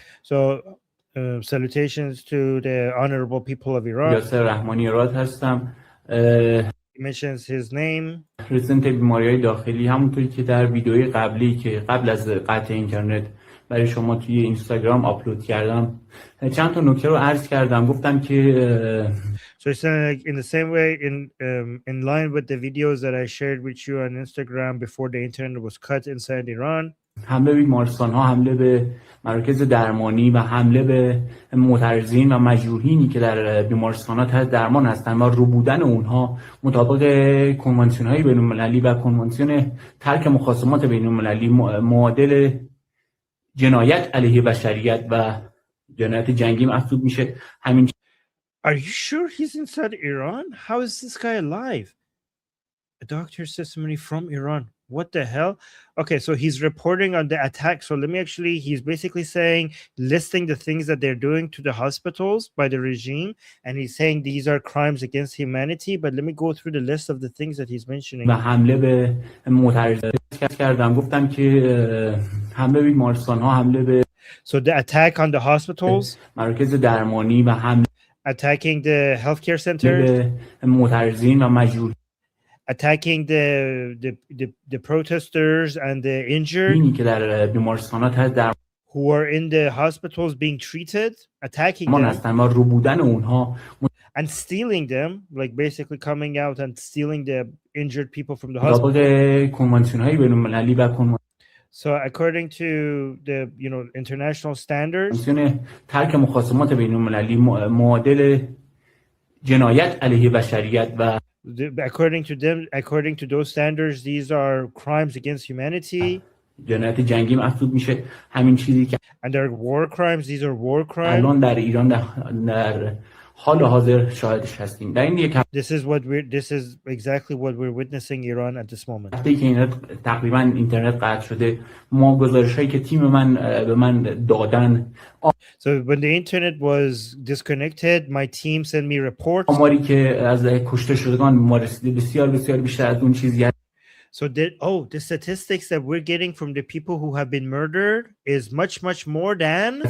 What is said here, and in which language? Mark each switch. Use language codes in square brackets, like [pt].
[en] So salutations to the honorable people of Iran. [fa] Yaser Rahmani Rad هستم. [en] He mentions his name. [fa] رزنت بیماری‌های داخلی، همونطوری که در ویدیوی قبلی که قبل از قطع اینترنت برای شما توی اینستاگرام آپلود کردم، چند تا نکته رو عرض کردم. گفتم که [en] So it's in the same way, in line with the videos that I shared with you on Instagram before the internet was cut inside Iran. [fa] حمله به بیمارستان‌ها، حمله به مراکز درمانی و حمله به معترضین و مجروحینی که در بیمارستان‌ها تحت درمان هستند و ربودن اونها مطابق کنوانسیون‌های بین‌المللی و کنوانسیون ترک مخاصمات بین‌المللی معادل جنایت علیه بشریت و جنایت جنگی محسوب میشه. همین [en] Are you sure he's inside Iran? How is this guy alive? A doctor's testimony from Iran. What the hell? Okay, so he's reporting on the attack. So let me actually, he's basically saying, listing the things that they're doing to the hospitals by the regime. And he's saying these are crimes against humanity. But let me go through the list of the things that he's mentioning. [fa] و حمله به معترضان کردم، گفتم که حمله به بیمارستان ها، حمله به [en] So the attack on the hospitals, [fa] مراکز درمانی و حمله [en] attacking the healthcare centers, [fa] به معترضین و مجروحین [en] attacking the protesters and the injured [fa] که در بیمارستانات هست در [en] who are in the hospitals being treated, attacking [fa] ما [en] them [fa] هستن و رو بودن اونها [en] and stealing them, like basically coming out and stealing the injured people from the hospital. [fa] مطابق کنوانسیون های بین‌المللی و [en] So according to the international standards, [fa] کنوانسیون ترک مخاصمات بین‌المللی معادل جنایت علیه بشریت و [en] according to those standards, these are crimes against humanity. [fa] جنایت جنگی محسوب میشه. همین چیزی که and they're war crimes. These are war crimes. الان در ایران در حال حاضر شاهدش هستیم. در این یک [en] this is exactly what we're witnessing Iran at this moment. [fa] هفته که تقریبا اینترنت قطع شده، ما گزارش‌هایی که تیم من به من دادن، [en] So when the internet was disconnected, my team sent me reports. [fa] آماری که از کشته شدگان ما رسیده بسیار بسیار بیشتر از اون چیزی هست. [en] So the statistics that we're getting from the people who have been murdered is much more than